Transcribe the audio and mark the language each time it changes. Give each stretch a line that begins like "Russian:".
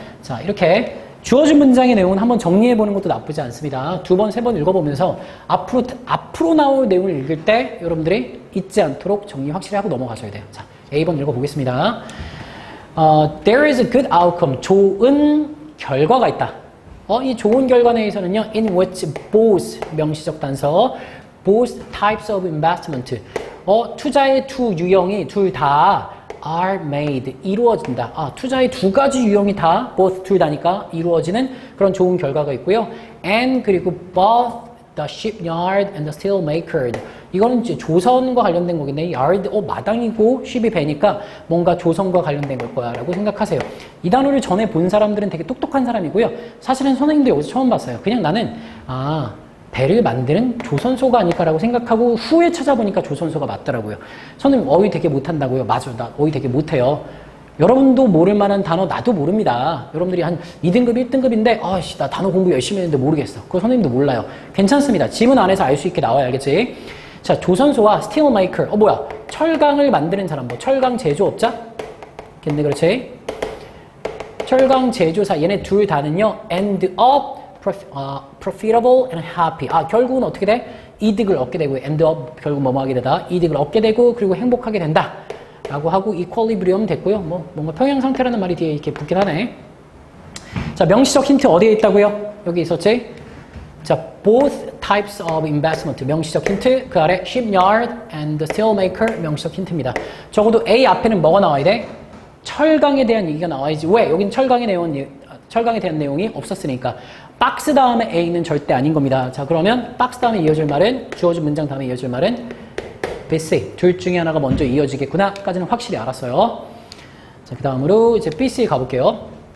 Korean: 자, 이렇게 주어진 문장의 내용은 한번 정리해보는 것도 나쁘지 않습니다. 2번, 3번 읽어보면서 앞으로 나올 내용을 읽을 때 여러분들이 잊지 않도록 정리 확실히 하고 넘어가셔야 돼요. 자, A번 읽어보겠습니다.
English: There is a good outcome.
Korean: 좋은 결과가 있다. 이 좋은 결과 내에서는요.
English: In which both,
Korean: 명시적 단서,
English: both types of investment.
Korean: 투자의 두 유형이 둘 다
English: are made,
Korean: 이루어진다. 투자의 두 가지 유형이 다, both, 둘 다니까 이루어지는 그런 좋은 결과가 있고요. And 그리고
English: both the shipyard and the steel maker,
Korean: 이거는 이제 조선과 관련된 거겠네. yard, 마당이고 ship이 배니까 뭔가 조선과 관련된 걸 거야 라고 생각하세요. 이 단어를 전에 본 사람들은 되게 똑똑한 사람이고요. 사실은 선생님도 여기서 처음 봤어요. 그냥 나는 배를 만드는 조선소가 아닐까라고 생각하고 후에 찾아보니까 조선소가 맞더라고요. 선생님 어휘 되게 못한다고요? 맞아, 나 어휘 되게 못해요. 여러분도 모를 만한 단어 나도 모릅니다. 여러분들이 한 2등급, 1등급인데 아씨 나 단어 공부 열심히 했는데 모르겠어. 그거 선생님도 몰라요. 괜찮습니다. 지문 안에서 알 수 있게 나와야 알겠지? 자, 조선소와 steel maker. 뭐야? 철강을 만드는 사람. 뭐 철강 제조업자? 겠네, 그렇지? 철강 제조사. 얘네 둘 다는요.
English: end up profitable and happy.
Korean: 결국은 어떻게 돼? 이득을 얻게 되고 end up 결국 뭐뭐 하게 되다. 이득을 얻게 되고 그리고 행복하게 된다. 라고 하고 equilibrium 됐고요. 뭔가 평형 상태라는 말이 뒤에 이렇게 붙긴 하네. 자, 명시적 힌트 어디에 있다고요? 여기 있었지?
English: 자, both types of investment
Korean: 명시적 힌트, 그 아래
English: shipyard and steel maker
Korean: 명시적 힌트입니다. 적어도 A 앞에는 뭐가 나와야 돼? 철강에 대한 얘기가 나와야지. 왜? 여긴 철강에 대한 내용이 없었으니까. 박스 다음에 A는 절대 아닌 겁니다. 자, 그러면 박스 다음에 이어질 말은, 주어진 문장 다음에 이어질 말은 BC. 둘 중에 하나가 먼저 이어지겠구나 까지는 확실히 알았어요. 자, 그 다음으로 이제 BC 가볼게요.